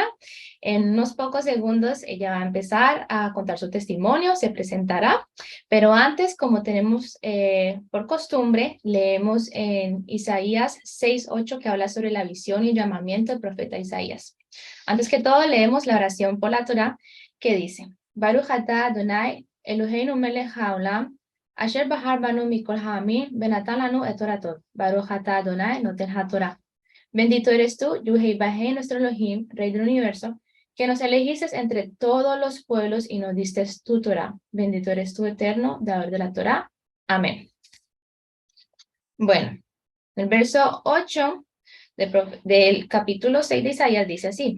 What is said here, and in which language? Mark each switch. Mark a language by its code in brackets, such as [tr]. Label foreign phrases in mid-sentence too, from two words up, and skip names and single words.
[es] En unos pocos segundos ella va a empezar a contar su testimonio, se presentará, pero antes, como tenemos por costumbre, leemos en Isaías 6:8 que habla sobre la visión y llamamiento del profeta Isaías. Antes que todo, leemos la oración por la Torá que dice, [he] ברוך אתה אדוני אלוהינו מלך העולם, אשר בחר בנו מכל העמים, ונתן לנו את תורתו, ברוך אתה אדוני נותן התורה. [es] Bendito eres tú, Yuhei Bajei, nuestro Elohim, Rey del universo, que nos elegiste entre todos los pueblos y nos diste tu Torah. Bendito eres tú, eterno, dador de la Torah. Amén. Bueno, el verso 8 del capítulo 6 de Isaías dice así.